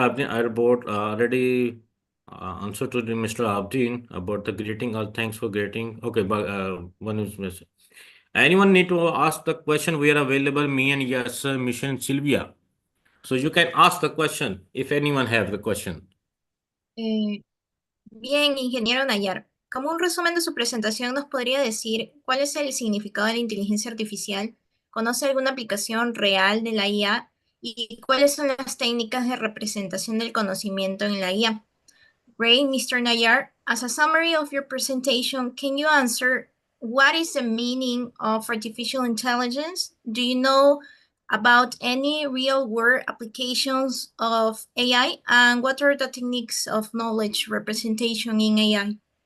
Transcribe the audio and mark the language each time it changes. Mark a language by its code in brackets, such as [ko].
[en] Abdin, I wrote already answer to the Mr. Abdin about the greeting. Thanks for greeting. Okay, but one is missing. Anyone need to ask the question? We are available. Me and yes, Mission Sylvia. So you can ask the question if anyone have the question. [es] Eh, Bien, ingeniero Nayar, como un resumen de su presentación, ¿nos podría decir cuál es el significado de la inteligencia artificial? ¿Conoce alguna aplicación real de la IA? ¿Y cuáles son las técnicas de representación del conocimiento en la IA? [en] Great, Mr. Nayar. As a summary of your presentation, can you answer what is the meaning of artificial intelligence? Do you know about any real-world applications of AI? And what are the techniques of knowledge representation in AI?